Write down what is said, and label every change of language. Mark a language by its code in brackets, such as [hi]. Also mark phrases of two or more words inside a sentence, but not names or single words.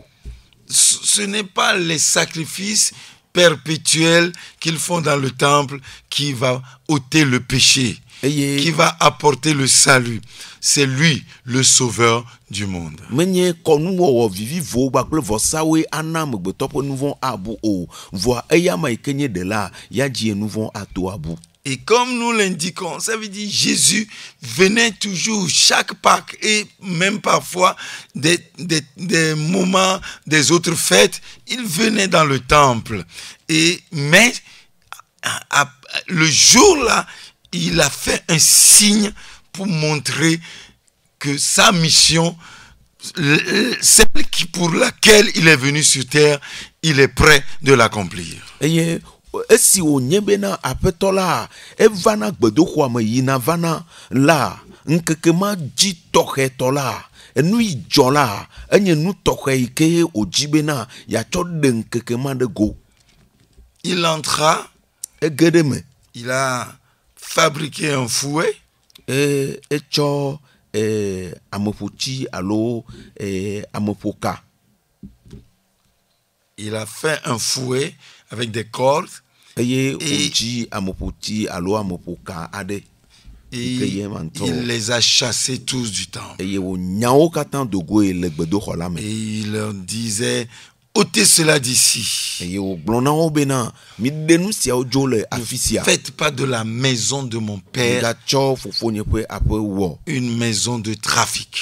[fr] Ce n'est pas les sacrifices perpétuel qu'ils font dans le temple qui va ôter le péché, qui va apporter le salut. C'est lui le sauveur du monde. [ee] Menye kɔnuwɔwɔ vivivo kpakple vɔsawoe ana amegbetɔ ƒe nu vɔ̃ abu o. Vɔa eya ma yi ke nye de la, ya dzi nu vɔ̃ ato abu. [fr] Et comme nous l'indiquons, ça veut dire Jésus venait toujours chaque Pâques et même parfois des moments des autres fêtes, il venait dans le temple. Mais le jour-là, il a fait un signe pour montrer que sa mission, celle pour laquelle il est venu sur terre, il est prêt de l'accomplir. [ee] Esi wònye bena aƒetɔ la evana gbedoxɔa me yina vana la, ŋkeke ma dzi tɔxɛtɔ la, enu yi dzɔ la, enye nu tɔxɛ yi ke wòdzi bena yatsɔ ɖe ŋkeke ma ɖe go. [fr] Il entra, [ee] ege ɖe me. [fr] Il a fabriqué un fouet. [ee] Etsɔ ameƒoti alo ameƒoka. [fr] Il a fait un fouet avec des cordes. [ee] Et ameƒoti alo ameƒoka aɖe. [fr] Et il les a chassés tous du temple. Et Et il leur disait, ôtez cela d'ici. Ne faites pas de la maison de mon père une maison de trafic.